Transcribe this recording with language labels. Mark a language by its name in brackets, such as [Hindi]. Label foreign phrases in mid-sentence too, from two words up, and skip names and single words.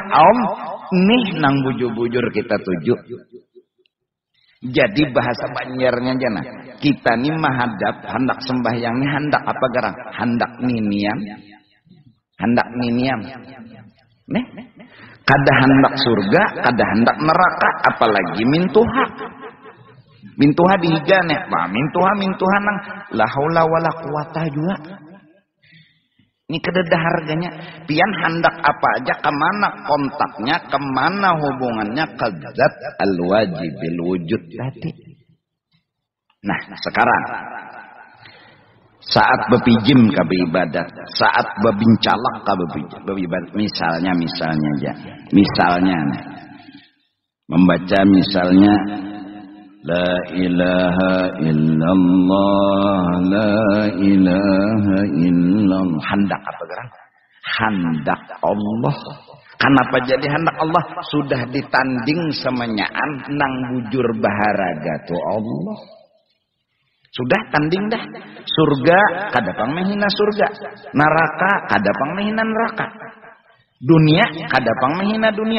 [Banjar] Nih nang bujur-bujur kita tuju. Jadi bahasa Banjarnya jana, kita nih menghadap hendak sembahyangnya hendak apa garang? Hendak niniam. Nih. Kada hendak surga, kada hendak neraka, apalagi mintuha. Mintuha dihigane, mintuha nang [Arabic] لا حول ولا قوة [Banjar] juga. Ini kada ada harganya. Pian hendak apa aja, kemana kontaknya, kemana hubungannya ke zat [Arabic] الواجب الوجود [Banjar] tadi. Nah, sekarang saat bepijim ke ibadat, saat bebincalak ke ibadat, misalnya aja, misalnya membaca misalnya [Arabic] لا إله إلا الله، لا إله إلا الله, [Banjar] hendak apa gerang? Hendak Allah. Kenapa jadi hendak Allah? Sudah ditanding semenyaan nang bujur baharaga tu Allah. Sudah tanding dah. Surga kada pang menghina surga, neraka kada pang menghina neraka, dunia kada pang menghina dunia.